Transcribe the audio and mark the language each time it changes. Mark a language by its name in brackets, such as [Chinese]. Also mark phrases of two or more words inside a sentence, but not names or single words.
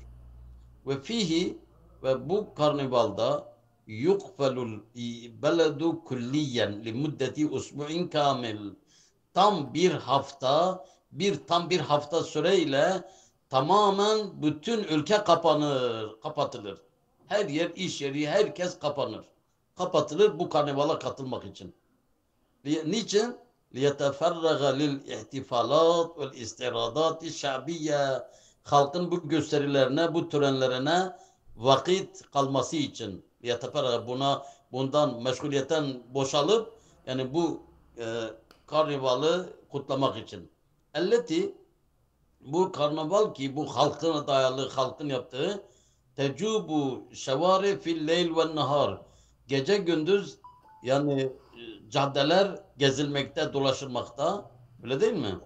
[Arabic] وفيه و [Turkish] bu karnavalda [Arabic] يقفل البلد كليا لمدة أسبوع كامل. [Turkish] Tam bir hafta süreyle tamamen bütün ülke kapatılır. Her yer, iş yeri, herkes kapatılır bu karnavala katılmak için. Niçin? [Arabic] لِيَتَفَرَّغَ لِلْاِحْتِفَالَاتِ وَالْاِسْتِرَادَاتِ الشَّعْبِيَّةِ. [Turkish] Halkın bu gösterilerine, bu törenlerine vakit kalması için bundan meşguliyetten boşalıp yani bu karnavalı kutlamak için. Elleti bu karnaval ki bu halkına dayalı halkın yaptığı [Arabic] تجوب الشوارع في الليل والنهار [Turkish] gece gündüz yani caddeler gezilmekte dolaşılmakta öyle değil mi?